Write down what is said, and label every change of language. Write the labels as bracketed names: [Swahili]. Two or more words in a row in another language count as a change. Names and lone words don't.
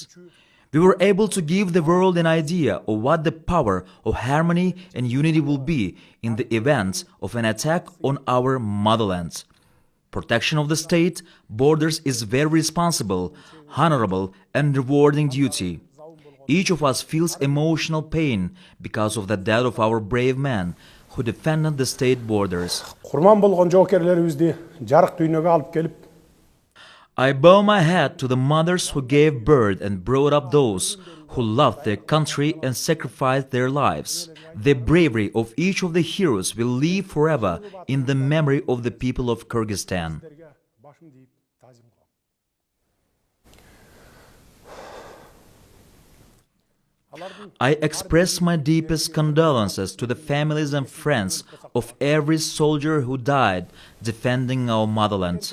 [English] We were able to give the world an idea of what the power of harmony and unity will be in the event of an attack on our motherland. Protection of the state borders is very responsible, honorable and rewarding duty. Each of us feels emotional pain because of the death of our brave men who defended the state borders. [Kyrgyz] курман болгон жоокерлерибизди жарык дүйнөгө алып келип, [English] I bow my head to the mothers who gave birth and brought up those who loved their country and sacrificed their lives. The bravery of each of the heroes will live forever in the memory of the people of Kyrgyzstan. I express my deepest condolences to the families and friends of every soldier who died defending our motherland.